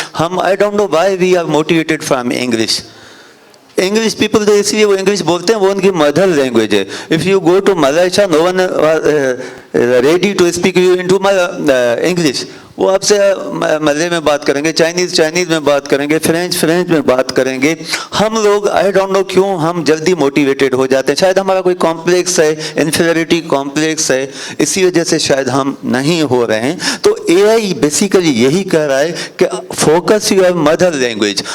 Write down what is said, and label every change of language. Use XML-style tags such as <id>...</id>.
<en>हम, I don't know why we are motivated from English. English people, they</en> <hi>इसलिए वो English बोलते हैं, वो उनकी mother language है.</hi> <en>If you go to Malaysia, no one ready to speak you into English.</en> <hi>वो आपसे मलय में बात करेंगे, चाइनीज़ में बात करेंगे, फ्रेंच में बात करेंगे. हम लोग,</hi> <en>I don't know</en> <hi>क्यों, हम जल्दी मोटिवेटेड हो जाते हैं. शायद हमारा कोई कॉम्प्लेक्स है, इन्फीरियरिटी कॉम्प्लेक्स है, इसी वजह से शायद हम नहीं हो रहे हैं. तो एआई बेसिकली यही कह रहा है कि</hi> <en>Focus your mother language.</en>